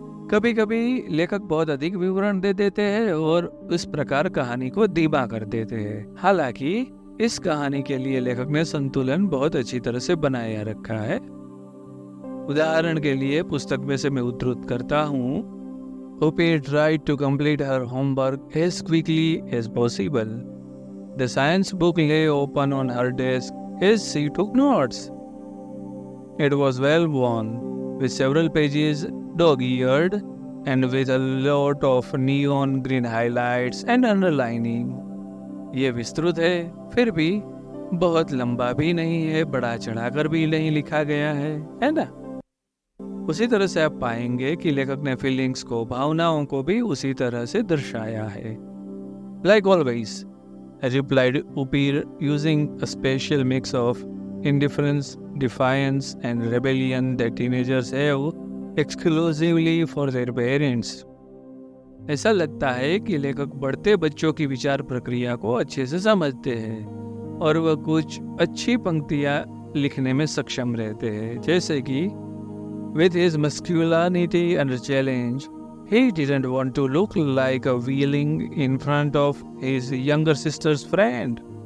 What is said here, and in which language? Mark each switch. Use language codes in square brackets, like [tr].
[hi] कभी कभी लेखक बहुत अधिक विवरण दे देते हैं और इस प्रकार कहानी को धीमा कर देते हैं। हालांकि इस कहानी के लिए लेखक ने संतुलन बहुत अच्छी तरह से बनाया रखा है। उदाहरण के लिए पुस्तक में से मैं उद्धृत करता हूँ, [en] Hope tried to complete her homework as quickly as possible. The science book lay open on her desk as she took notes. It was well worn, with several pages dog-eared and with a lot of neon green highlights and underlining. [hi] ये विस्तृत है, फिर भी बहुत लंबा भी नहीं है, बड़ा चढ़ाकर भी नहीं लिखा गया है ना? उसी तरह से आप पाएंगे कि लेखक ने फीलिंग्स को, भावनाओं को भी उसी तरह से दर्शाया है। [en] Like always, I replied Upir using a special mix of indifference, defiance and rebellion that teenagers have exclusively for their parents. [hi] ऐसा लगता है कि लेखक बढ़ते बच्चों की विचार प्रक्रिया को अच्छे से समझते हैं और वह कुछ अच्छी पंक्तियां लिखने में सक्षम रहते हैं, जैसे कि [en] With his masculinity and challenge, he didn't want to look like a wheeling in front of his younger sister's friend.